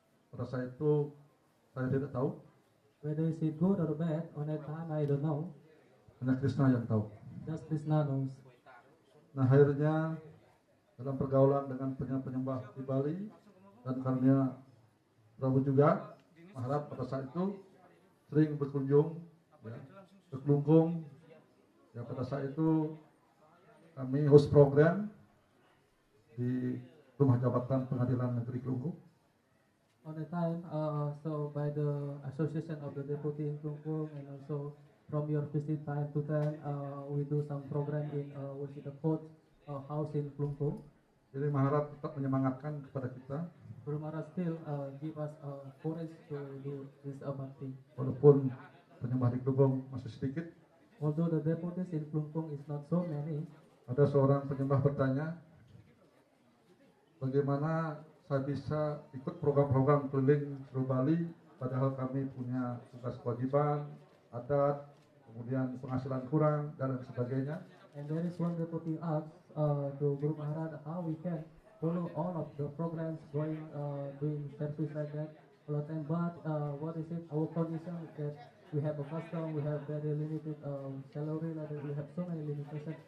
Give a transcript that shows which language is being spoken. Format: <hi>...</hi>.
<id>Pada saat itu saya tidak tahu.</id> <en>Whether is it good or bad, on that time I don't know.</en> <id>Hanya Krishna yang tahu.</id> <en>Just Krishna knows.</en> <id>Nah akhirnya dalam pergaulan dengan penyembah di Bali dan karunia Prabu juga Maharaj pada saat itu sering berkunjung ya, ke Klungkung. Ya pada saat itu kami host program di Rumah Jabatan Pengadilan Negeri Klungkung.</id> <en>On the time, so by the association of the devotee in Klungkung and also from your visit time to time, we do some program in which is the court house in Klungkung.</en> <id>Jadi Maharaj tetap menyemangatkan kepada kita.</id> <en>Guru Maharaj still give us courage to do this bhakti.</en> <id>Walaupun penyembah di Klungkung masih sedikit.</id> <en>Although the devotees in Klungkung is not so many.</en> <id>Ada seorang penyembah bertanya, bagaimana saya bisa ikut program-program keliling seluruh Bali, padahal kami punya tugas kewajiban, adat, kemudian penghasilan kurang dan lain sebagainya.</id> <en>And there is one devotee asks to Guru Maharaj how we can follow all of the programs going doing service like that all the time. But what is it? Our condition is that we have a custom, we have very limited salary, like that. We have so many limitations.</en>